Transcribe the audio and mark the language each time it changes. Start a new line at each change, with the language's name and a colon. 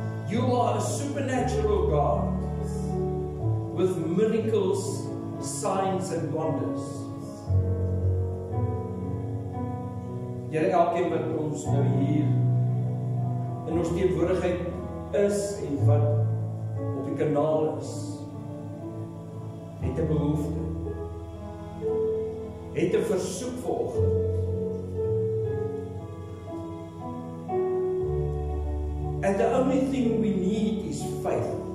English: You are a supernatural God with miracles, signs and wonders.
Afrikaans: Here, elkeen wat ons nou hier in ons teenwoordigheid is en wat op die kanaal is, het 'n behoefte, het 'n versoek vanoggend.
English: And the only thing we need is faith.